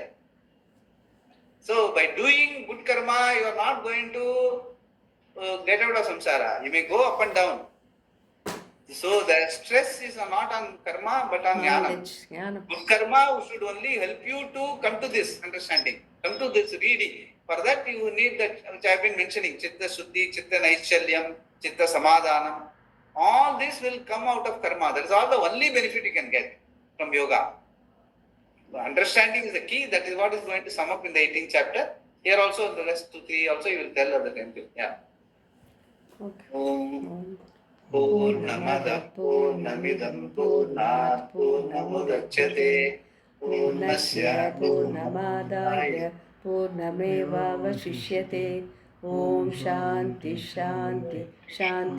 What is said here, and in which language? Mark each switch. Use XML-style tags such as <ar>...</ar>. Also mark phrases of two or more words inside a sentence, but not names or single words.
<en>So by doing good karma, you are not going to get out of samsara. You may go up and down. So the stress is not on karma but on jnana. Good karma should only help you to come to this understanding, come to this reading. For that you need that which I have been mentioning,</en> <sa>chitta shuddhi, chitta naischalyam, chitta samadhanam.</sa> <en>All this will come out of karma. That is all the only benefit you can get from yoga. The understanding is the key. That is what is going to sum up in the 18th chapter. Here also, the rest 2-3 also you will tell at the time. Yeah. Okay.</en> <sa>Purnamada Purnamidam Purnat Purnamudachyate Purnasya Purnamadaya Purnameva Vashishyate. Om Shanti Shanti Shanti.</sa>